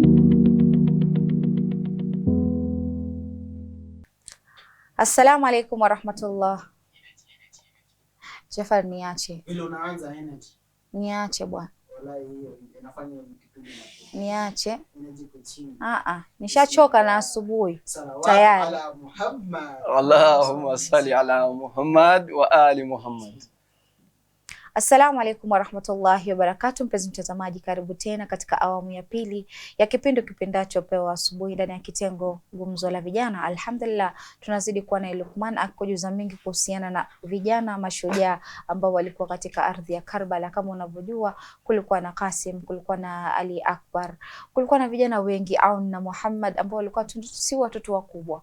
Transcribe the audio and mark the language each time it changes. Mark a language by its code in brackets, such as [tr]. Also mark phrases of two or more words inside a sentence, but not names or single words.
[ar] السلام عليكم ورحمة الله. [sw] Jafar, niache ile unaanza energy, niache bwana, wallahi hiyo inafanya kitu niache. Nishachoka na asubuhi tayari. [ar] اللهم صل على محمد وآل محمد. السلام عليكم ورحمة الله وبركاته. [sw] Mpenzi mtazamaji, karibu tena katika awamu ya pili ya kipindi kipendacho Pewa Asubuhi ndani ya kitengo Gumzo la Vijana. Alhamdulillah tunazidi kuwa na Luqman akujuza mengi kuhusiana na vijana mashujaa ambao walikuwa katika ardhi ya Karbala. Kama unavyojua, kulikuwa na Qasim, kulikuwa na Ali Akbar, kulikuwa na vijana wengi, Aun na Muhammad, ambao walikuwa si watoto wakubwa.